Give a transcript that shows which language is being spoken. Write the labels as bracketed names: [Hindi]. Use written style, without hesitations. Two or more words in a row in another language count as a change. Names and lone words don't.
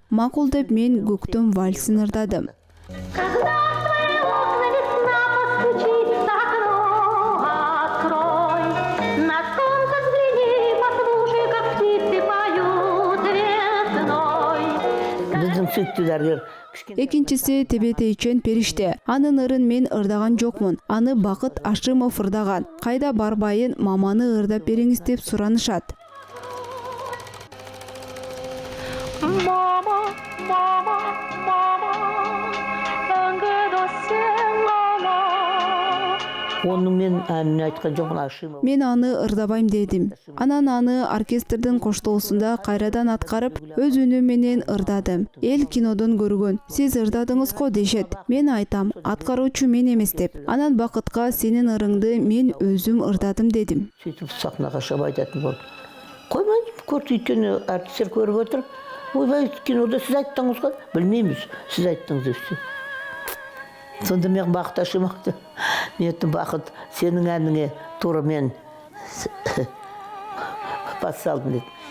[Kyrgyz] Макул деп мен көктөм вальсин ырдадым. Экинчиси Тебетейчен Периште. Анын ырын мен ырдаган жокмун. Аны Бакыт Ашимов ырдаган. Кайда барбайын маманы ырдап бериңиз деп суранышат. Мама, мама, мама, аңгыда сен гана [Kazakh] Оны мен әніне айтқан жоқпын, ашимын. [Kyrgyz] Мен аны ырдабайм дедим. Анан аны оркестрдин коштоосунда кайрадан аткарып, өз үнүм менен ырдадым. Эл кинодон көргөн. Сиз ырдадыңыз го дешет. Мен айтам, аткаруучу мен эмес деп. Анан бакытка сенин ырыңды мен өзүм ырдадым дедим. [Kazakh] Сөйтіп сахнаға шығып айтатын болды. Қоймайды, көрді өйткені артистер көріп отыр. Ойбай, кинода сіз айттыңыз ғой? Білмейміз, сіз айттыңыз депсе. Сонда мен бақыт ашымақты. Мен айттым, бақыт, сенің әніңе тура мен бас салдым деді.